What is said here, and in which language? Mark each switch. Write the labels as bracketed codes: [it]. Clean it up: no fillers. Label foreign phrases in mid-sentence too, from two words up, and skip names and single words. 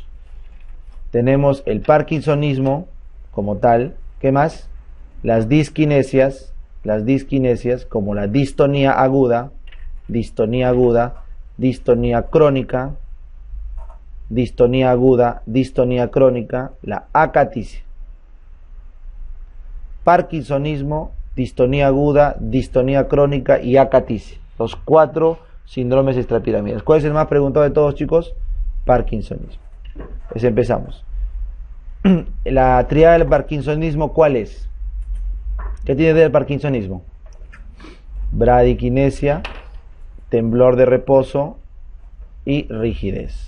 [es] Tenemos el parkinsonismo como tal. ¿Qué más? Las disquinesias como la distonía aguda, distonía crónica, distonía aguda, distonía crónica, la acaticia. Parkinsonismo, distonía aguda, distonía crónica y acaticia. Los 4 síndromes extrapiramidales. ¿Cuál es el más preguntado de todos, chicos? Parkinsonismo. Pues empezamos. La tríada del parkinsonismo, ¿cuál es? ¿Qué tiene del parkinsonismo? Bradiquinesia, temblor de reposo y rigidez.